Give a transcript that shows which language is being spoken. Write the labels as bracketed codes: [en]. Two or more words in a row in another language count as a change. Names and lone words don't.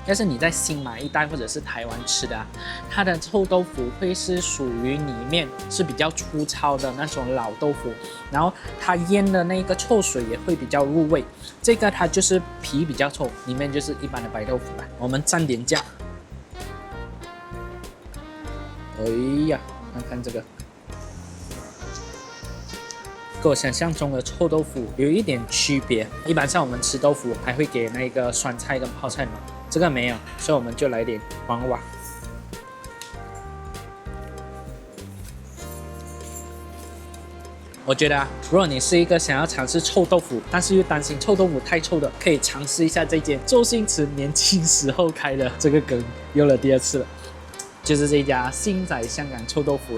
[zh] 要是你在新馬一帶或者是台灣吃的它的臭豆腐會是屬於裡面是比較粗糙的那種老豆腐，然後它醃的那個臭水也會比較入味。這個它就是皮比較臭，裡面就是一般的白豆腐吧。我們蘸點醬。哎呀，看看這個。跟我想象中的臭豆腐有一點區別，一般像我們吃豆腐還會給那個酸菜跟泡菜嘛，這個沒有，所以我們就來點黃瓜。我覺得如果你是一個想要嘗試臭豆腐，但是又擔心臭豆腐太臭的，可以嘗試一下這間周星馳年輕時候開的，這個梗用了第2次了，就是這家星仔香港臭豆腐了。